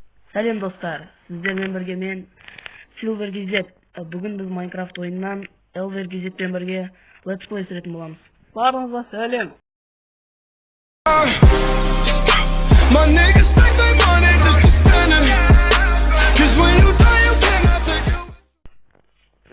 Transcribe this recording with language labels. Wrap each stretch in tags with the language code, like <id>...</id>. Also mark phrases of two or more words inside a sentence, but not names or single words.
<kk>Сәлем достар, сіздермен бірге мен Silver GZ. Бүгін біз Minecraft ойынынан Elver GZпен бірге</kk> <en>Let's Play</en> <kk>сүретін боламыз. Барлығыңызға сәлем.</kk> <en>My niggas stack their money just to spend it. 'Cause when you die you cannot take it.</en>